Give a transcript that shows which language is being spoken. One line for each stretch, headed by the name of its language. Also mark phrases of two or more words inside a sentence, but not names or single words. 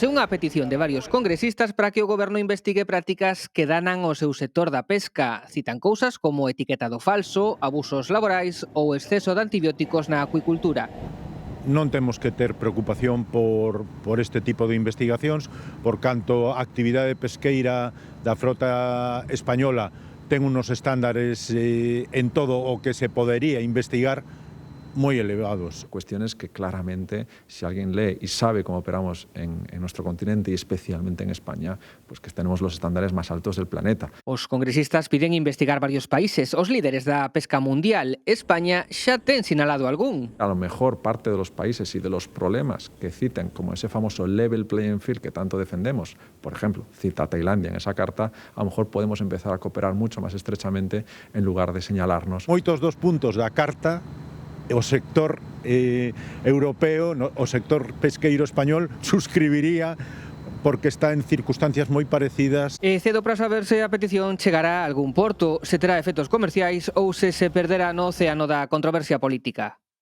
Galician: É unha petición de varios congresistas para que o goberno investigue prácticas que danan ao seu sector da pesca. Citan cousas como etiquetado falso, abusos laborais ou exceso de antibióticos na acuicultura. Non temos que ter preocupación por este tipo de investigacións, por canto a actividade pesqueira da frota española ten unos estándares en todo o que se podería investigar muy elevados.
Spanish: Cuestiones que claramente, si alguien lee y sabe cómo operamos en nuestro continente y especialmente en España, pues que tenemos los estándares más altos del planeta.
Galician: Os congresistas piden investigar varios países, os líderes da pesca mundial. España xa ten sinalado algún.
Spanish: A lo mejor parte de los países y de los problemas que citen, como ese famoso
English: level playing field
Spanish: que tanto defendemos, por ejemplo, cita a Tailandia en esa carta, a lo mejor podemos empezar a cooperar mucho más estrechamente en lugar de señalarnos.
Galician: Moitos dos puntos da carta o sector europeo, o sector pesqueiro español suscribiría porque está en circunstancias moi parecidas. Cedo para saber se a petición chegará a algún porto, se terá efectos comerciais ou se perderá no océano da controversia política.